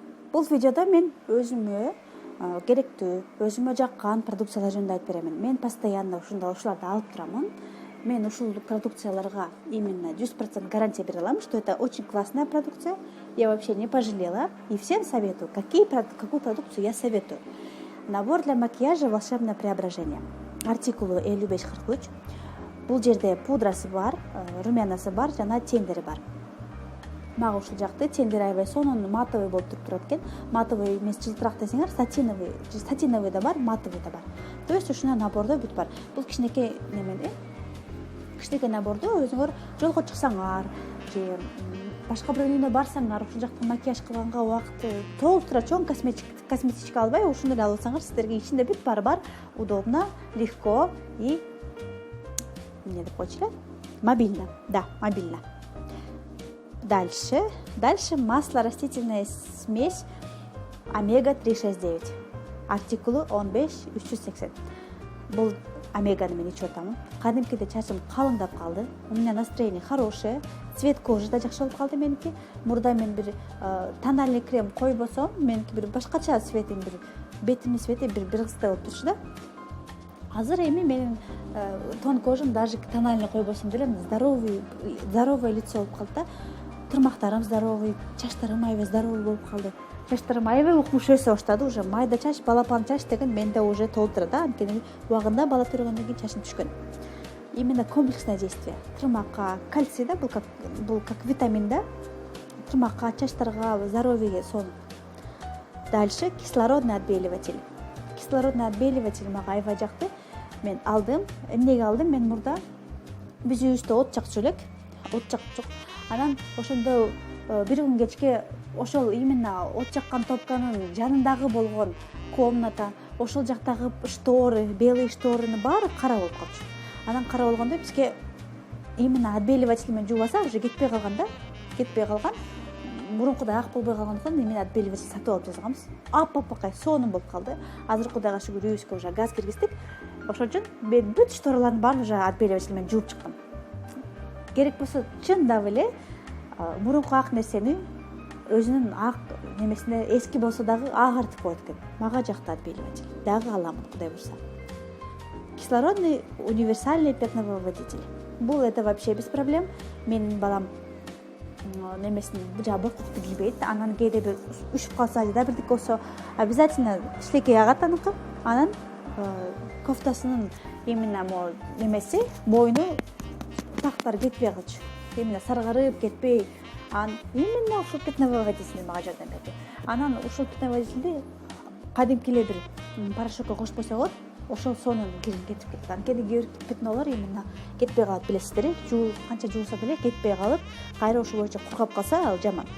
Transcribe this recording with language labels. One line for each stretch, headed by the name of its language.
Kyrgyz: Бул видеодо мен өзүмө керектүү, өзүмө жаккан продукциялар жөнүндө айтып беремин. Мен постоянно ушуларды алып турамын. Мен ушул продукцияларга именно 100% гарантия бере алам,
Russian: что это очень классная продукция. Я вообще не пожалела и всем советую. Какую продукцию я советую? Набор для макияжа «Волшебное преображение».
Kyrgyz: Артикулы 5543. Бул жерде пудрасы бар, румянасы бар, жана тендери бар. Мага ушул жакты тендер аябай сонун матовый болуп туруп экен. Матовый эмес, жылтыраак десеңер, сатиновый да бар, матовый да бар. То есть ушуна набордо бүт бар. Бул кичинекей кичинекей наборду өзүңөр жолго чыксаңар же башка бирөөнүн үйүнө барсаңар, ушул жакта макияж кылганга убакыт толтура чоң косметика албай ушуну эле алып алсаңар, сиздерге ичинде бүт баары бар,
Russian: удобно, легко и
Kyrgyz: эмне деп койчу эле?
Russian: Мобильно. Да, мобильно. Дальше масло растительная смесь омега-369.
Kyrgyz: Артикулы 15380. Бул омеганы мен ичип атамын. Кадимкиде чачым калыңдап калды.
Russian: У меня настроение хорошее.
Kyrgyz: Цвет кожи да жакшы болуп калды меники. Мурда мен бир тональный крем койбосом, меники бир башкача цветим, бир бетимдин цвети бир кыздай болуп турчу да. Азыр эми менин тон кожам даже тональный койбосом деле
Russian: здоровое лицо
Kyrgyz: болуп калды да. Тырмактарым здоровый, чачтарым аябай здоровый болуп калды. Чачтарым аябай укмуш өсө баштады. Уже майда чач, балапан чач деген менде уже толтура да. Анткени убагында бала төргөндөн кийин чачым түшкөн.
Russian: Именно комплексное действие.
Kyrgyz: Тырмакка кальций да, бул как витамин да. Тырмакка, чачтарга, здоровьеге сонун.
Russian: Дальше кислородный отбеливатель.
Kyrgyz: Кислородный отбеливатель мага аябай жакты. Мен алдым. Эмнеге алдым? Мен мурда биз үйүбүздө от жакчу элек. От жакчук. Анан ошондо бир күн кечке ошол именно от жаккан топканын жанындагы болгон комната, ошол жактагы шторы, белый шторынын баары кара болуп калчу. Анан кара болгондо бизге именно отбеливатель менен жуубаса уже кетпей калган. Мурункудай ак болбой калгандыктан именно отбеливатель сатып алып жасаганбыз. Аппакай сонун болуп калды. Азыр Кудайга шүгүр үйүбүзгө уже газ киргиздик. Ошон үчүн мен бүт шторалардын баарын уже отбеливатель менен жууп чыктым. Керек болсо чындап эле мурунку ак нерсени өзүнүн ак немесине эски болсо дагы агартып коет экен. Мага жакты отбеливатель. Дагы аламын, Кудай буйрса.
Russian: Кислородный универсальный пятновыводитель. Бул это вообще без проблем.
Kyrgyz: Менин балам немесин боктукту кийбейт. Анан кээде бир үшүп калса же да бирдик болсо обязательно шилекей агат аныкы. Анан кофтасынын именно немеси боюну тактары кетпей калчу. Именно саргарып кетпей. Именно ушул пятновыводитель мага жардам берди. Анан ушул пятновыводительди кадимки эле бир порошокко кошпойсо болот. Ошол сонун кирин кетип кетти. Анткени кээ бир пятнолор именно кетпей калат, билесиздер. Канча жууса деле кетпей калып, кайра ошол боюнча кургап калса ал жаман.